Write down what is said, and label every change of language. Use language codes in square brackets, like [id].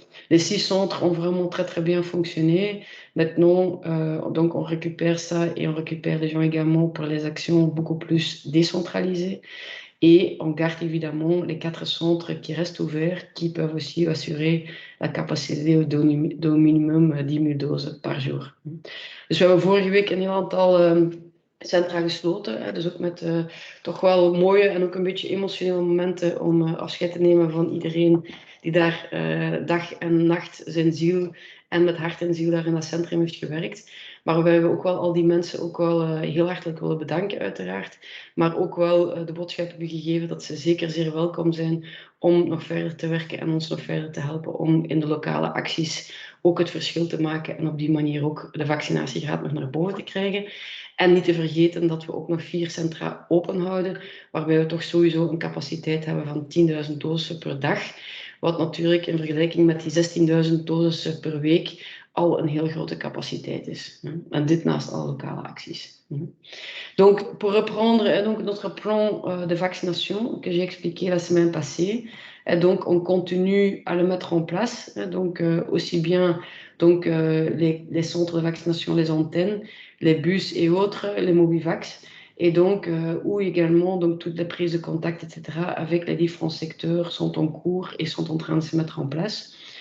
[fr] Les 6 centres ont vraiment très très bien fonctionné. Maintenant, donc on récupère ça et on récupère les gens également pour les actions beaucoup plus décentralisées. Et on garde évidemment les 4 centres qui restent ouverts, qui peuvent aussi assurer la capacité de minimum 10 000 doses per jour. [nl] Dus we hebben vorige week een heel aantal centra gesloten. Hè, dus ook met toch wel mooie en ook een beetje emotionele momenten om afscheid te nemen van iedereen die daar dag en nacht zijn ziel en met hart en ziel daar in dat centrum heeft gewerkt. Maar we hebben ook wel al die mensen ook wel heel hartelijk willen bedanken uiteraard. Maar ook wel de boodschap hebben gegeven dat ze zeker zeer welkom zijn om nog verder te werken en ons nog verder te helpen om in de lokale acties ook het verschil te maken en op die manier ook de vaccinatiegraad nog naar boven te krijgen. En niet te vergeten dat we ook nog 4 centra open houden, waarbij we toch sowieso een capaciteit hebben van 10.000 doses per dag. Wat natuurlijk in vergelijking met die 16.000 doses per week al een heel grote capaciteit is. En dit naast alle lokale acties. [fr] Donc, pour reprendre donc, notre plan de vaccination que j'ai expliqué la semaine passée, donc on continue à le mettre en place, donc aussi bien donc, les centres de vaccination, les antennes, les bus et autres, les Mobivax, et donc où également donc, toutes les prises de contact, etc., avec les différents secteurs sont en cours et sont en train de se mettre en place.